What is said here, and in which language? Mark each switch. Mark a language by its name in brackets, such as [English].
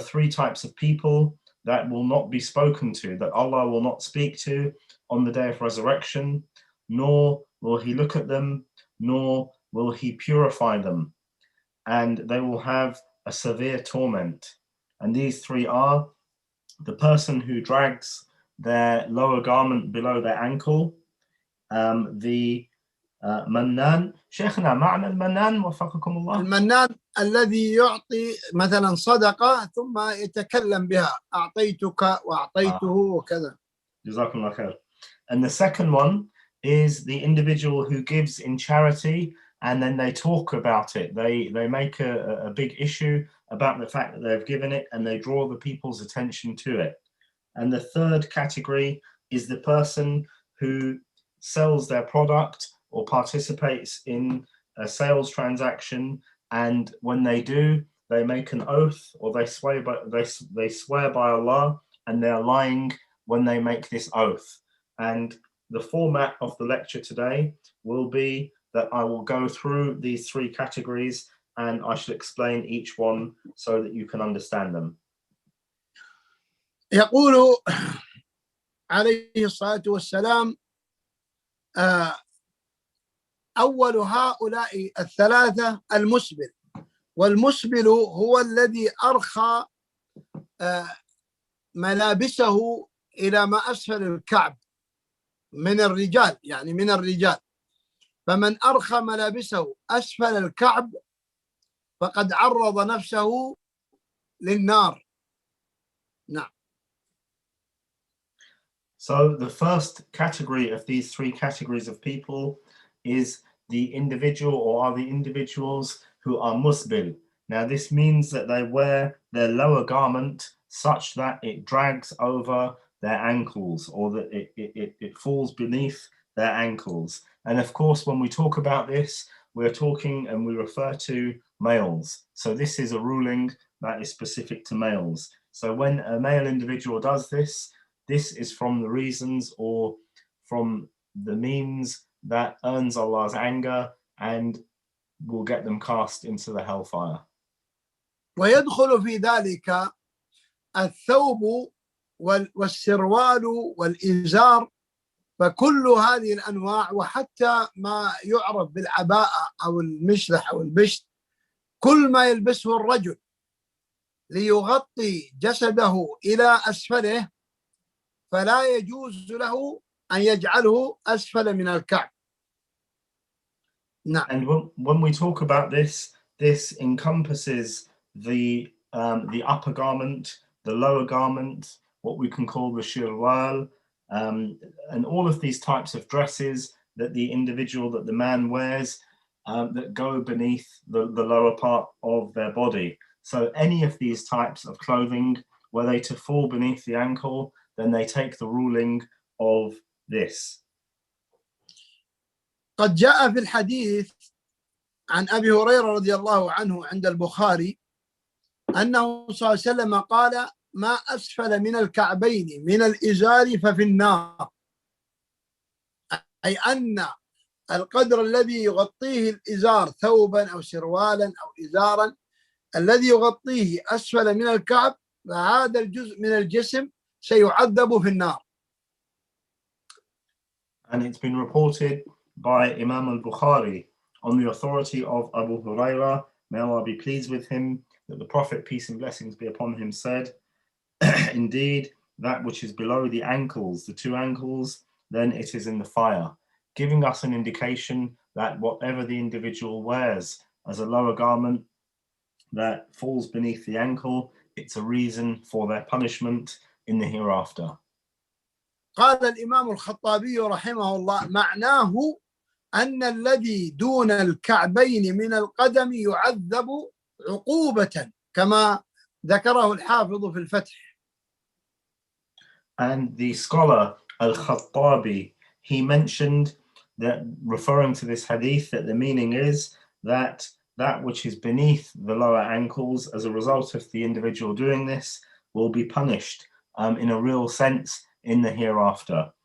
[English] types of people that will not be spoken to, that Allah will not speak to on the day of resurrection, nor will he look at them, nor will he purify them, and they will have a severe torment. And these three are the person who drags their lower garment below their ankle, the منان. [Arabic] شيخنا معنى المنان وفقكم الله؟ المنان الذي يعطي مثلا صدقة ثم يتكلم بها، أعطيتك وأعطيته وكذا. جزاكم الله خير. [English] And the second one is the individual who gives in charity and then they talk about it. They make a big issue about the fact that they've given it and they draw the people's attention to it. And the third category is the person who sells their product or participates in a sales transaction, and when they do, they make an oath or they swear by Allah, and they're lying when they make this oath. And the format of the lecture today will be that I will go through these three categories and I shall explain each one so that you can understand them. [Arabic] يقول عليه الصلاة والسلام أول هؤلاء الثلاثة المسبل، والمسبل هو الذي أرخى ملابسه إلى ما أسفل الكعب من الرجال، يعني من الرجال، فمن أرخى ملابسه أسفل الكعب فقد عرض نفسه للنار. نعم. [English] So the first category of these three categories of people is the individual, or are the individuals who are musbil. Now this means that they wear their lower garment such that it drags over their ankles, or that it falls beneath their ankles. And of course, when we talk about this, we're talking and we refer to males. So this is a ruling that is specific to males. So when a male individual does this, this is from the reasons or from the means that earns Allah's anger and will get them cast into the hellfire. [Arabic] ويدخل في ذلك الثوب والسروال والإزار، فكل هذه الأنواع، وحتى ما يعرف بالعباءة أو المشلح أو البشت، كل ما يلبسه الرجل ليغطي جسده إلى أسفله فلا يجوز له أن يجعله أسفل من الكعب. نعم. [English] And when we talk about this, this encompasses the upper garment, the lower garment, what we can call the shirwal, and all of these types of dresses that the individual, that the man wears, that go beneath the lower part of their body. So any of these types of clothing, were they to fall beneath the ankle, then they take the ruling of this. [Arabic] قد جاء في الحديث عن أبي هريرة رضي الله عنه عند البخاري أنه صلى الله عليه وسلم قال: ما أسفل من الكعبين من الإزار ففي النار، أي أن القدر الذي يغطيه الإزار ثوبا أو سروالا أو إزارا الذي يغطيه أسفل من الكعب، فهذا الجزء من الجسم سيعذب في النار. [English] And it's been reported by Imam al-Bukhari on the authority of Abu Hurairah, may Allah be pleased with him, that the Prophet, peace and blessings be upon him, said, indeed, that which is below the ankles, the two ankles, then it is in the fire, giving us an indication that whatever the individual wears as a lower garment that falls beneath the ankle, it's a reason for their punishment in the hereafter. [Arabic] قال الإمام الخطابي رحمه الله: معناه أن الذي دون الكعبين من القدم يعذب عقوبة كما ذكره الحافظ في الفتح. [English] And the scholar Al-Khattabi, he mentioned that, referring to this hadith, that the meaning is that that which is beneath the lower ankles as a result of the individual doing this will be punished in a real sense in the hereafter.